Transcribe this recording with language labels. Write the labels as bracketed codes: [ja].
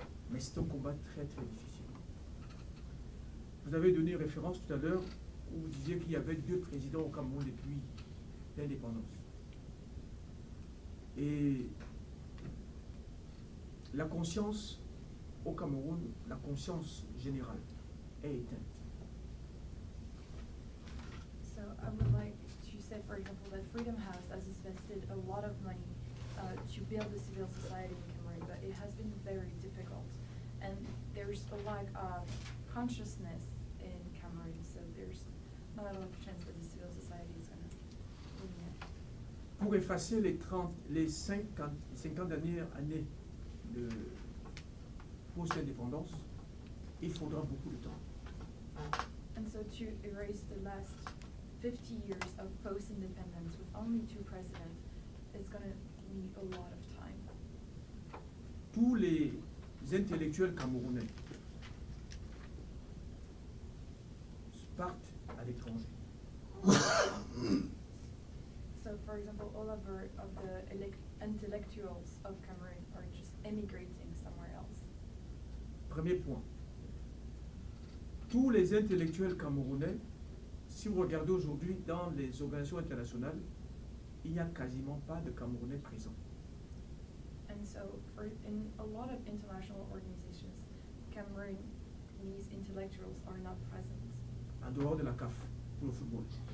[fr] Mais c'est un combat très très difficile. Vous avez donné une référence tout à l'heure où vous disiez qu'il y avait 2 présidents au Cameroun depuis l'indépendance. Et la conscience au Cameroun, la conscience générale est éteinte. [en] So I would like to say, for example, that Freedom House has invested a lot of money to build the civil society in Cameroon, but it has been very difficult. And there's a lack of consciousness in Cameroon, so there's not a lot of chance that the civil society is going to win it. [fr] Pour effacer les 50 dernières années de post-indépendance, il faudra beaucoup de temps. [en] And so to erase the last 50 years of post-independence with only 2 presidents, it's going to need a lot of time. [fr] Tous les intellectuels camerounais partent à l'étranger. [en] So, for example, all of the intellectuals of Cameroon are just emigrating somewhere else. [fr] Premier point. Tous les intellectuels camerounais, si vous regardez aujourd'hui dans les organisations internationales, il n'y a quasiment pas de Camerounais présents. [en] And so, in a lot of international organizations, Cameroonese intellectuals are not present. [fr] En dehors de la CAF, pour le football.